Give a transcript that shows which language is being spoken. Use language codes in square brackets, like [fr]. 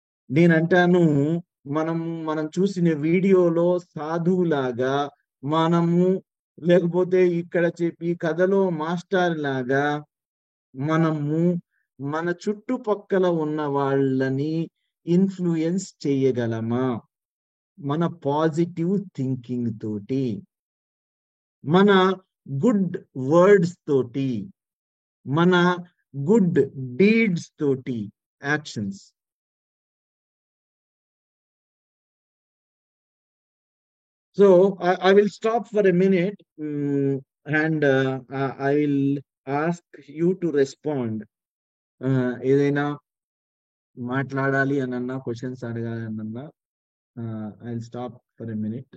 [te] నేనంటాను, మనం చూసిన వీడియోలో సాధువులాగా మనము, లేకపోతే ఇక్కడ ఈ కథలో మాస్టర్ లాగా మనము మన చుట్టుపక్కల ఉన్న వాళ్ళని ఇన్ఫ్లుయెన్స్ చేయగలమా? మన పాజిటివ్ థింకింగ్ తోటి, మన గుడ్ వర్డ్స్ తోటి, మన గుడ్ డీడ్స్ తోటి, actions. [en] So I will stop for a minute and I will ask you to respond. [te] ఏదైనా మాట్లాడాలి అనన్నా, క్వశ్చన్స్ అడగాలి అనన్నా, [en] I will stop for a minute.